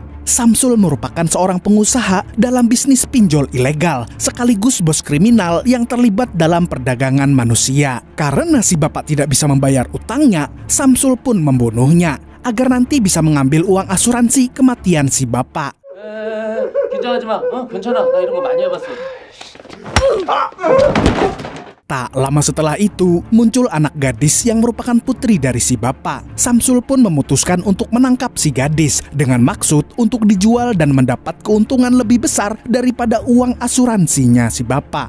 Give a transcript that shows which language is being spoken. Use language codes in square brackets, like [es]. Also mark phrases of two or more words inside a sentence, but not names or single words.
[id] Samsul merupakan seorang pengusaha dalam bisnis pinjol ilegal, sekaligus bos kriminal yang terlibat dalam perdagangan manusia. Karena si bapak tidak bisa membayar utangnya, Samsul pun membunuhnya agar nanti bisa mengambil uang asuransi kematian si bapak. [ko] 긴장하지 마. 괜찮아. 나 이런 거 많이 해봤어. [id] Tak lama setelah itu, muncul anak gadis yang merupakan putri dari si bapak. Samsul pun memutuskan untuk menangkap si gadis dengan maksud untuk dijual dan mendapat keuntungan lebih besar daripada uang asuransinya si bapak.